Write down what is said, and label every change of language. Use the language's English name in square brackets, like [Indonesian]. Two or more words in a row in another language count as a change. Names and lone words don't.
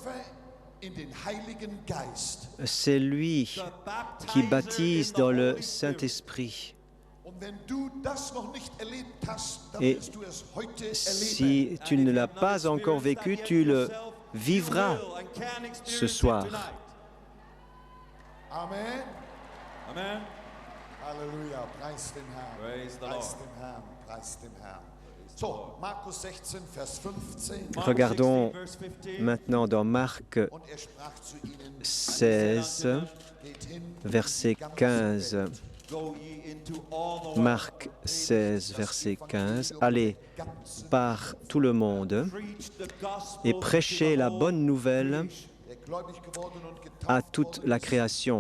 [French] C'est lui qui baptise dans le Saint-Esprit. Et si tu ne l'as pas encore vécu, tu le vivras ce soir. Amen. Amen. [German] Halleluja. Preis dem Herrn. Preis dem Herrn. Preis dem Herrn. So, Markus 16, Vers 15. [French] Regardons maintenant dans Marc 16, verset 15. Marc 16, verset 15. Allez par tout le monde et prêchez la bonne nouvelle à toute la création.